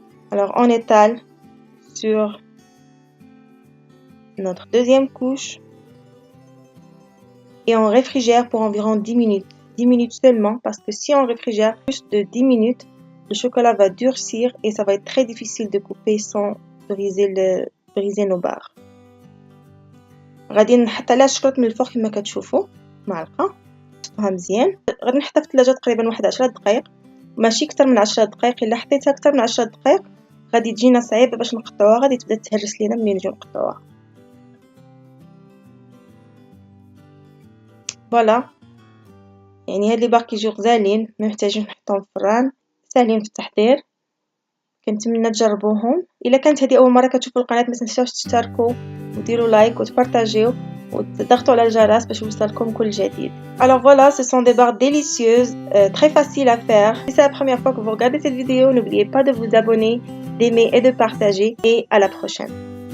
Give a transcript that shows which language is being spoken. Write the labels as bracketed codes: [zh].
[fr] Alors on étale sur notre deuxième couche et on réfrigère pour environ 10 minutes. 10 minutes seulement parce que si on réfrigère plus de 10 minutes, le chocolat va durcir et ça va être très difficile de couper sans briser nos barres. [ar] غادي نحط عليها الشوكولات من الفوق كما كتشوفوا معلقه نحطها مزيان. غادي نحطها في الثلاجه تقريبا واحد 10 دقائق ماشي اكثر من 10 دقائق. الا حطيتها اكثر من 10 دقائق غادي تجينا صعيبه باش نقطعوها غادي تبدا تهرس لينا ملي نجيو نقطعوها. فوالا يعني هاد لي باغ كيجيو غزالين ما محتاجين نحطهم في الفران ساهلين في التحضير كنتمنى تجربوهم. الا كانت هذه اول مره كتشوفوا القناه ما تنساوش تشتركوا وديروا لايك وتبارطاجيو وتضغطوا على الجرس باش يوصلكم كل جديد. [fr] Alors voilà, ce sont des barres délicieuses, très faciles à faire. Si c'est la première fois que vous regardez cette vidéo, n'oubliez pas de vous abonner, d'aimer et de partager et à la prochaine.